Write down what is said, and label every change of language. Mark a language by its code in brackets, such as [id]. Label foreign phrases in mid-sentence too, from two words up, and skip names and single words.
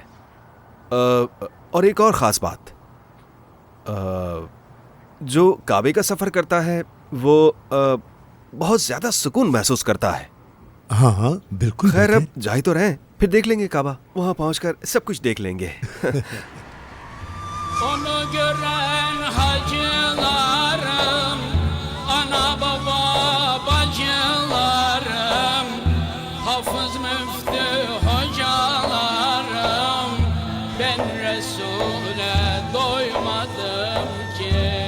[hi] और एक और ख़ास बात, जो काबे का सफ़र करता है वो बहुत ज़्यादा सुकून महसूस करता है। हाँ हाँ बिल्कुल। खैर, बेटे, अब जा ही तो रहे हैं, फिर देख लेंगे काबा। वहां पहुंचकर सब कुछ देख लेंगे। [tr] Onu gören hacılarım, ana baba bacılarım, hafız müftü hocalarım, ben Resul'e doymadım ki.